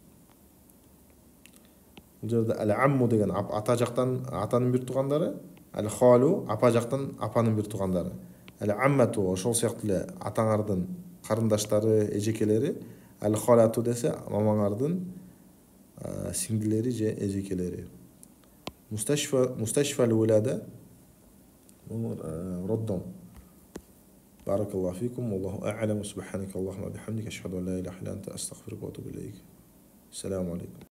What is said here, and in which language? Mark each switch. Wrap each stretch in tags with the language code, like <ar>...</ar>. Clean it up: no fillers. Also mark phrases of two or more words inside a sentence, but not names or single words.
<ky>Бул жерде ал-амму деген ата жактан атанын бир туугандары, ал-халу апа жактан апанын бир туугандары. Ал-аммату ошол сыяктуу эле атаңардын карындаштары, эжекелери, ал-халату десе мамаңардын сиңдилери же эжекелери.</ky> <ar>مستشفى الولادة ردهم. بارك الله فيكم والله أعلم. سبحانك اللهم وبحمدك أشهد أن لا إله إلا أنت أستغفرك وأتوب إليك. السلام عليكم.</ar>